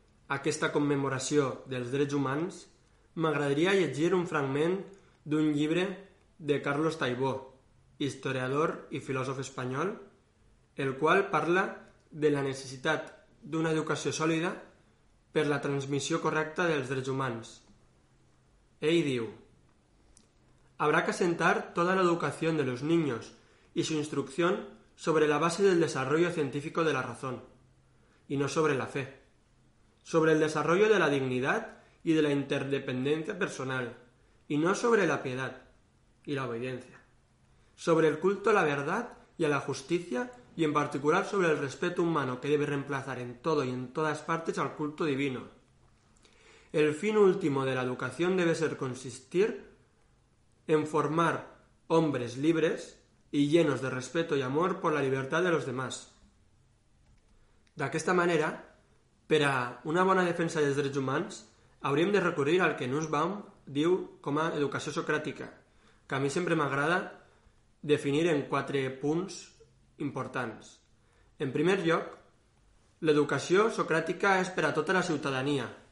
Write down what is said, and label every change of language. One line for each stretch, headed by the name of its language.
Catalan: aquesta commemoració dels drets humans, m'agradaria llegir un fragment d'un llibre de Carlos Taibó, historiador i filòsof espanyol, el qual parla de la necessitat d'una educació sòlida per la transmissió correcta dels drets humans. Ell diu:
Spanish: «Habrá que asentar toda la educación de los niños y su instrucción sobre la base del desarrollo científico de la razón, y no sobre la fe, sobre el desarrollo de la dignidad y de la interdependencia personal, y no sobre la piedad y la obediencia, sobre el culto a la verdad y a la justicia, y en particular sobre el respeto humano que debe reemplazar en todo y en todas partes al culto divino. El fin último de la educación debe ser consistir en formar hombres libres y llenos de respeto y amor por la libertad de los demás.
Catalan: D'aquesta manera, per a una bona defensa dels drets humans, hauríem de recurrir al que Nussbaum diu com a educació socràtica, que a mi sempre m'agrada definir en quatre punts importants. En primer lloc, l'educació socràtica és per a tota la ciutadania.